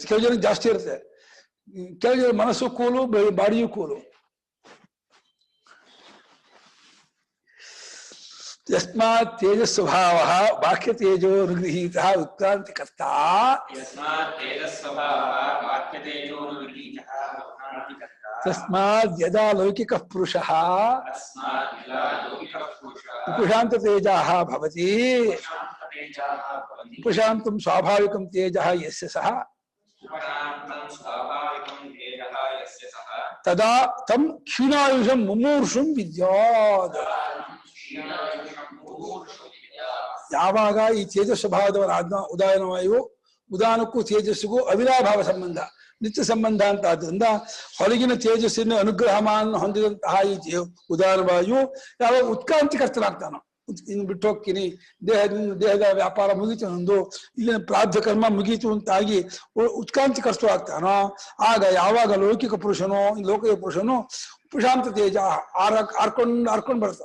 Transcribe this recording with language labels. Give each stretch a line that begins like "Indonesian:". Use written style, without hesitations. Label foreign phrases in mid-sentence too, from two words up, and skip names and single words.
Kannada: ಕೆಲವು ಜನಕ್ಕೆ ಜಾಸ್ತಿ ಇರುತ್ತೆ, ಕೆಲವು ಜನ ಮನಸ್ಸು ಕೂಲು, ಬಾಡಿಯೂ ಕೂಲು.
Sanskrit: ಯಸ್ಮಾತ್ ತೇಜಸ್ ಸ್ವಭಾವ ವಾಕ್ಯ ತೇಜೋ ನಿಗೃಹೀತ ಉತ್ಕ್ರಾಂತಿಕರ್ತ. ತಸ್ಮಾದ್ ಯದಾ ಲೌಕಿಕ ಪುರುಷಃ ಉಪಶಾಂತ ತೇಜಃ ಭವತಿ ಉಪಶಾಂತಂ ಸ್ವಾಭಾವಿಕಂ ತೇಜಃ ಯಸ್ಯ ಸಹ ತದಾ ತಂ ಕ್ಷೀಣಾಯುಷಂ ಮುಮೂರ್ಷುಂ ವಿದ್ಯಾತ್.
Kannada: ಯಾವಾಗ ಈ ತೇಜಸ್ ಸ್ವಭಾವದವರ ಉದಾನವಾಯು, ಉದಾನಕ್ಕೂ ತೇಜಸ್ಸಿಗೂ ಅವಿನಾಭಾವ ಸಂಬಂಧ, ನಿತ್ಯ ಸಂಬಂಧ ಅಂತ ಆದ್ರಿಂದ ಹೊರಗಿನ ತೇಜಸ್ಸಿನ ಅನುಗ್ರಹವನ್ನು ಹೊಂದಿದಂತಹ ಈ ಉದಾನವಾಯು ಯಾವಾಗ ಉತ್ಕ್ರಾಂತಿಕರ್ತನಾಗ್ತಾನೋ, ಇನ್ನು ಬಿಟ್ಟು ಹೋಗ್ತೀನಿ, ದೇಹದ ವ್ಯಾಪಾರ ಮುಗೀತು, ನಂದು ಇಲ್ಲಿನ ಪ್ರಾರ್ಥ ಕರ್ಮ ಮುಗೀತು ಅಂತಾಗಿ ಉತ್ಕ್ರಾಂತಿಕರ್ತ ಆಗ್ತಾನೋ, ಆಗ ಯಾವಾಗ ಲೌಕಿಕ ಪುರುಷನೋ ಲೌಕಿಕ ಪುರುಷನು ಉಪಶಾಂತ ತೇಜ ಆರ್ಕೊಂಡು ಬರ್ತಾವ.